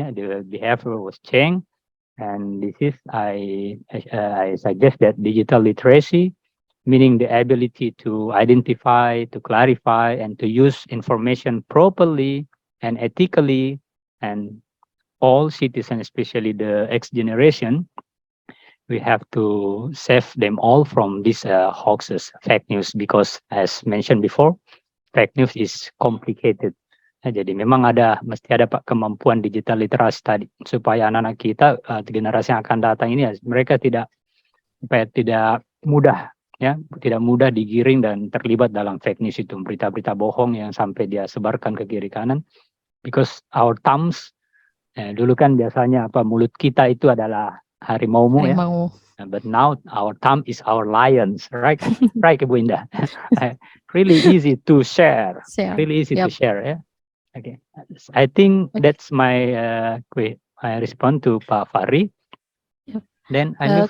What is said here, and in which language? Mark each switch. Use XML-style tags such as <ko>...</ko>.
<en>Yeah, the behavior was changed, and this is I suggest that digital literacy, meaning the ability to identify, to clarify, and to use information properly and ethically, and all citizens, especially the X generation, we have to save them all from these hoaxes, fake news, because as mentioned before, fake news is complicated</en> <id>Jadi memang mesti ada Pak kemampuan digital literasi tadi supaya anak-anak kita generasi yang akan datang ini mereka tidak mudah tidak mudah digiring dan terlibat dalam fake news itu, berita-berita bohong yang sampai dia sebarkan ke kiri kanan.</id> <en>Because our thumbs</en> <id>dulu kan biasanya mulut kita itu adalah harimaumu ya.</id> <en>But now our thumb is our lions, right? Right, Bu Indah. Really easy to share. Really easy to share ya. Okay, I think that's my my response to Pak Fahri. Yep. Then I move</en>